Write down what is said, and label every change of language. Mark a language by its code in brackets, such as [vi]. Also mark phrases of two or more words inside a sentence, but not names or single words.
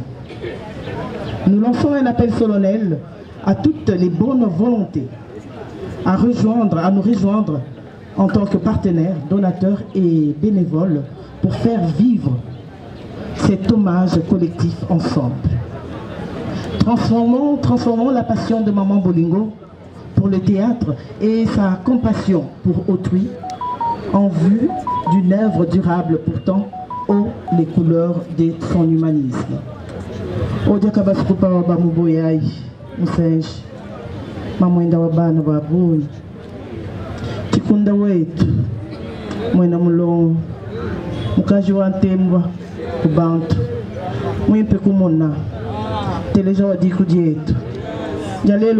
[fr] Nous lançons un appel solennel à toutes les bonnes volontés à nous rejoindre en tant que partenaires, donateurs et bénévoles pour faire vivre cet hommage collectif ensemble. Transformons la passion de Maman Bolingo pour le théâtre et sa compassion pour autrui en vue d'une œuvre durable pourtant aux les couleurs de son humanisme. [lua] Odia kabaskupa wa bamuboyai musenji mamwenda wa bana babuni chikunda wetu mwena mulongo mukaji wa ntembwa kubantu mwimpe kumona teleja wa diku dietu jalelu